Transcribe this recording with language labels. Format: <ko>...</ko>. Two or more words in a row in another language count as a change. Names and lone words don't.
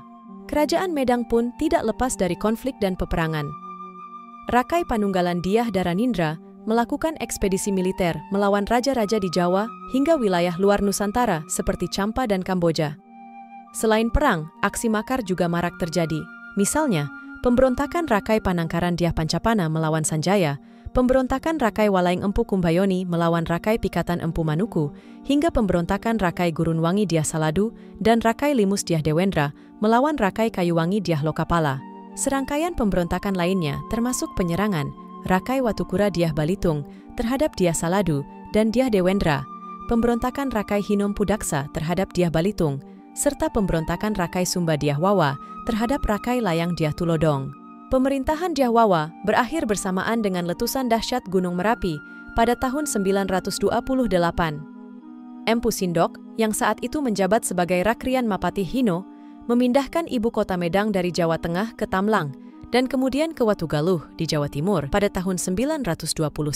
<id>Kerajaan Medang pun tidak lepas dari konflik dan peperangan. Rakai Panunggalan Dyah Dharanindra melakukan ekspedisi militer melawan raja-raja di Jawa hingga wilayah luar Nusantara seperti Champa dan Kamboja. Selain perang, aksi makar juga marak terjadi. Misalnya, pemberontakan Rakai Panangkaran Dyah Pancapana melawan Sanjaya, pemberontakan Rakai Walaing Empu Kumbayoni melawan Rakai Pikatan Empu Manuku, hingga pemberontakan Rakai Gurunwangi Dyah Saladu dan Rakai Limus Dyah Dewendra melawan Rakai Kayuwangi Dyah Lokapala. Serangkaian pemberontakan lainnya termasuk penyerangan Rakai Watukura Dyah Balitung terhadap Dyah Saladu dan Dyah Dewendra, pemberontakan Rakai Hinom Pudaksa terhadap Dyah Balitung, serta pemberontakan Rakai Sumba Dyah Wawa terhadap Rakai Layang Dyah Tulodong. Pemerintahan Dyah Wawa berakhir bersamaan dengan letusan dahsyat Gunung Merapi pada tahun 928. Empu Sindok, yang saat itu menjabat sebagai Rakrian Mapati Hino, memindahkan ibu kota Medang dari Jawa Tengah ke Tamlang, dan kemudian ke Watugaluh di Jawa Timur pada tahun 929.</id>